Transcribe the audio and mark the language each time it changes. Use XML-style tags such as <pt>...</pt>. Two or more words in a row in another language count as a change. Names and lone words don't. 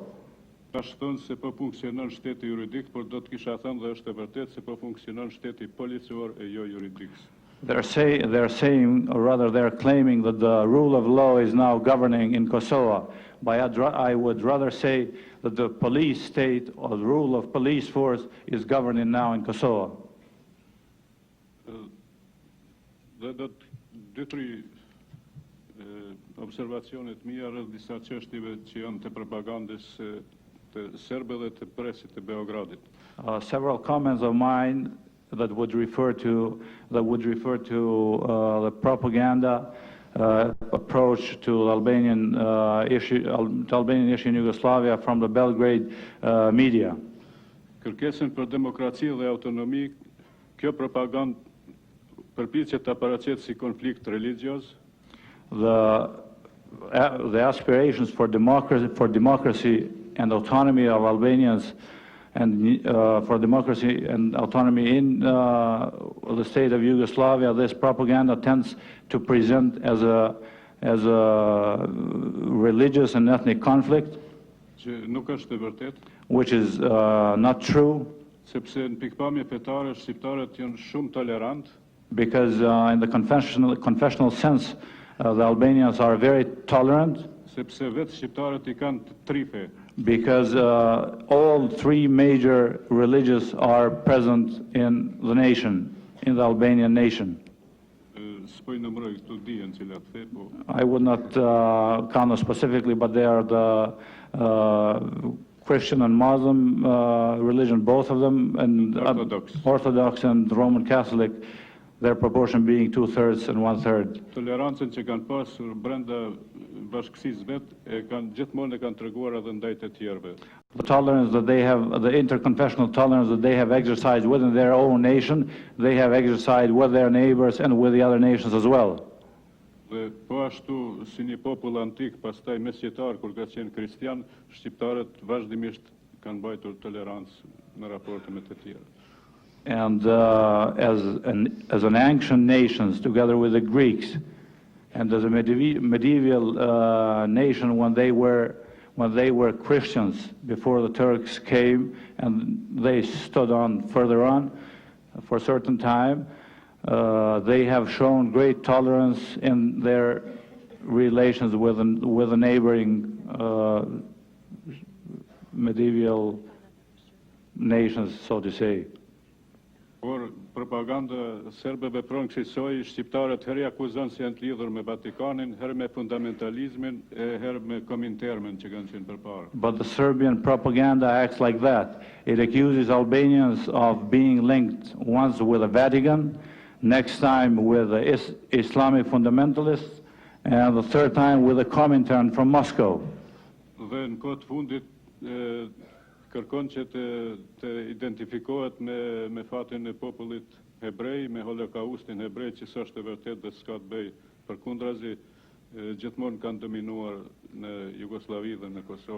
<sq>Tash thonë se po funksionon shteti juridik, por do të kisha thënë dhe është e vërtetë se po funksionon shteti policor e jo juridik.</sq> <en>They're saying, or rather they're claiming that the rule of law is now governing in Kosovo. I would rather say that the police state or the rule of police force is governing now in Kosovo.</en> <sq>Dhe do të dy-tri observacionet mia rreth disa çështjeve që janë të propagandës të serbëve dhe të presit të Beogradit.</sq> <en>Several comments of mine that would refer to the propaganda approach to the Albanian issue in Yugoslavia from the Belgrade media.</en> <sq>Kërkesën për demokraci dhe autonomi, kjo propagandë përpiqet ta paraqet si konflikt religioz.</sq> <en>The aspirations for democracy and autonomy of Albanians and for democracy and autonomy in the state of Yugoslavia, this propaganda tends to present as a religious and ethnic conflict,</en> <sq>Që nuk është e vërtet,</sq> <en>which is not true,</en> <sq>sepse në pikpamje fetare shqiptarët janë shumë tolerant,</sq> <en>because in the confessional sense, the Albanians are very tolerant,</en> <sq>sepse vetë shqiptarët I kanë tri fe.</sq> <en>because all three major religions are present in the nation, in the Albanian nation.</en> <sq>S'po I numëroj këtu dijen cilat fe, po</sq> <en>I would not count them specifically, but they are the Christian and Muslim religion, both of them, and Orthodox and Roman Catholic, their proportion being 2/3 and 1/3.</en> <sq>tolerancën që kanë pasur brenda bashkësisë vetë gjithmonë e kanë treguar edhe ndaj të tjerëve.</sq> <en>The tolerance that they have, the interconfessional tolerance that they have exercised within their own nation, they have exercised with their neighbors and with the other nations as well.</en> <sq>Dhe po ashtu si një popull antik, pastaj mesjetar kur ka qenë kristian, shqiptarët vazhdimisht kanë mbajtur tolerancë në raporte me të tjerë.</sq> <en>And as an ancient nations, together with the Greeks, and as a medieval nation when they were Christians before the Turks came, and they stood on further on for a certain time, they have shown great tolerance in their relations with the neighboring medieval nations, so to say.</en> <sq>Por propaganda serbe vepron kësaj, shqiptarët herë akuzon se janë të lidhur me Vatikanin, herë me fundamentalizmin, herë me Komintermin që kanë qenë përpara.</sq> <en>But the Serbian propaganda acts like that. It accuses Albanians of being linked once with the Vatican, next time with the Islamic fundamentalists, and the third time with the Comintern from Moscow.</en> <sq>Dhe në kohë të fundit kërkon që të identifikohet me fatin e popullit hebrej, me holokaustin hebrej që s'është e vërtet dhe s'ka të bëj përkundrazi, gjithmonë kanë dominuar në Jugosllavi dhe në Kosovë.</sq>